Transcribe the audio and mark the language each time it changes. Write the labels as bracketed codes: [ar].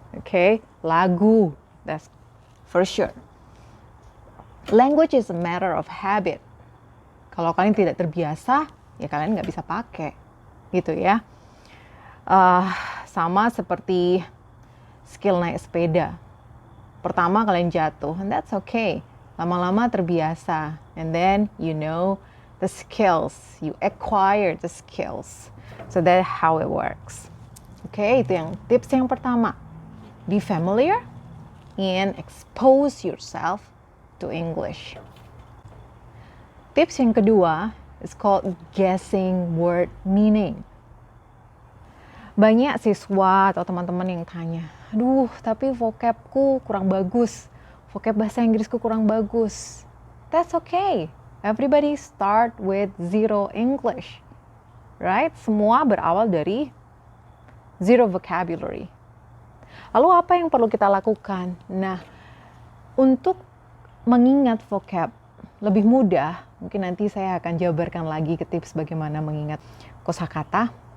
[en] Okay, lagu, that's for sure. Language is a matter of habit. [id] Kalau kalian tidak terbiasa, ya kalian nggak bisa pakai, gitu ya. Sama seperti skill naik sepeda. Pertama kalian jatuh, [en] and that's okay. [id] Lama-lama terbiasa, [en] and then you know the skills, you acquire the skills. So that's how it works. [id] Okay, itu yang tips yang pertama. [en] Be familiar and expose yourself to English. [id] Tips yang kedua [en] is called guessing word meaning. [id] Banyak siswa atau teman-teman yang tanya, aduh tapi vocabku kurang bagus, vocab bahasa Inggrisku kurang bagus. [en] That's okay. Everybody start with zero English, right? [id] Semua berawal dari [en] zero vocabulary. [id] Lalu apa yang perlu kita lakukan? Nah, untuk mengingat vocab lebih mudah, mungkin nanti saya akan jabarkan lagi ke tips bagaimana mengingat kosakata.